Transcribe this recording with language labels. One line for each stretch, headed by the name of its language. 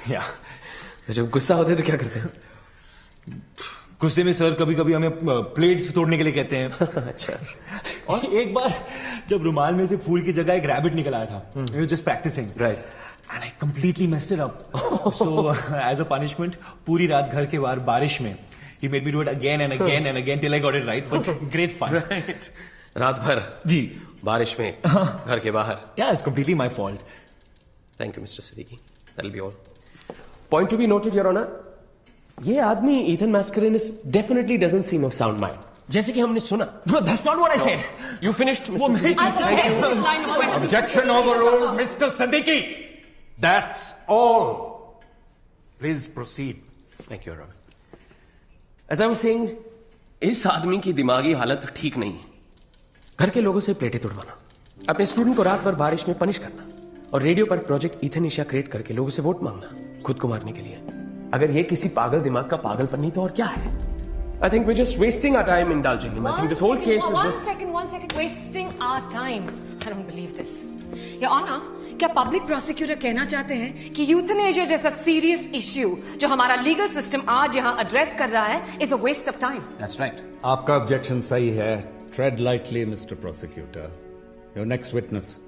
Hindi: या जब गुस्सा होते हैं तो क्या करते हैं? गुस्से में सर कभी कभी हमें प्लेट्स तोड़ने के लिए कहते हैं। अच्छा। और एक बार जब रुमाल में से फूल की जगह एक रैबिट निकल आया था,
English: Just practising, right, and I completely messed it up. So as a punishment
Hindi: पूरी रात घर के बाहर बारिश में
English: he made me do it again and again and again till I got it right, but great fun.
Hindi: Right. रात भर जी बारिश में घर के बाहर।
English: Yeah, it's completely my fault. Thank you, Mr. Siddiqui. That'll be all. Point to be noted, Your Honor.
Hindi: ये आदमी
English: Ethan Mascarenhas definitely doesn't seem of sound mind.
Hindi: जैसे कि हमने सुना।
English: Bro, that's not what I said. You finished, Mr. Siddiqui. Thank you. Objection overruled, Mr. Siddiqui. That's all. Please proceed. Thank you, Your Honor. As I was saying,
Hindi: इस आदमी की दिमागी हालत ठीक नहीं है। घर के लोगों से प्लेटें तोड़वाना, अपने स्टूडेंट को रात भर बारिश में पनिश करना, और रेडियो पर प्रोजेक्ट इथेनेशिया क्रिएट करके लोगों से वोट मांगना, खुद को मारने के लिए। अगर ये किसी पागल दिमाग का पागलपन नहीं तो और क्या है?
English: I think we're just wasting our time indulging him. I think this whole case is just... One second. Wasting our time. I don't believe this.
Hindi: Your Honor, क्या पब्लिक प्रोसिक्यूटर कहना चाहते हैं कि यूथनेशिया जैसा सीरियस इश्यू जो हमारा legal system आज यहाँ एड्रेस कर रहा है
English: Is a waste of time? That's right.
Hindi: आपका ऑब्जेक्शन सही है।
English: Tread lightly, Mr. Prosecutor. Your next witness.